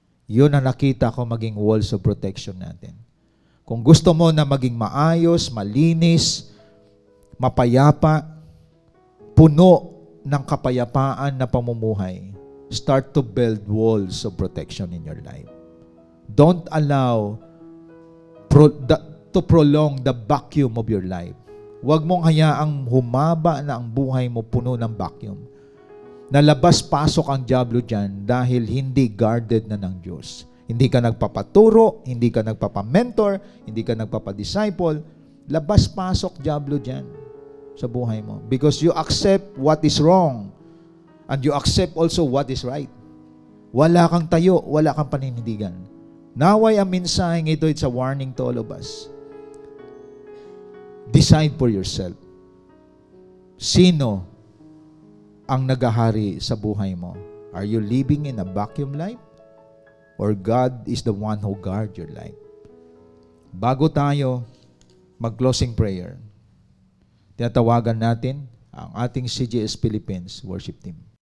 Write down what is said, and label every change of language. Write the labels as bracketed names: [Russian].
[Filipino] Yun ang nakita ko maging walls of protection natin. Kung gusto mo na maging maayos, malinis, mapayapa, puno ng kapayapaan na pamumuhay, start to build walls of protection in your life. [English] Don't allow to prolong the vacuum of your life. [Filipino] Huwag mong hayaang humaba na ang buhay mo puno ng vacuum. Nalabas-pasok ang diablo dyan dahil hindi guarded na ng Diyos. Hindi ka nagpapaturo, hindi ka nagpapamentor, hindi ka nagpapadisciple. Labas-pasok diablo dyan sa buhay mo. [English] Because you accept what is wrong. And you accept also what is right. [Filipino] Wala kang tayo, wala kang paninindigan. Naway ang mensaheng ito, it's a warning to all of us. [English] Decide for yourself. [Filipino] Sino ang nagahari sa buhay mo? [English] Are you living in a vacuum life? Or God is the one who guard your life? [Filipino] Bago tayo mag-closing prayer, tinatawagan natin ang ating CGS Philippines worship team.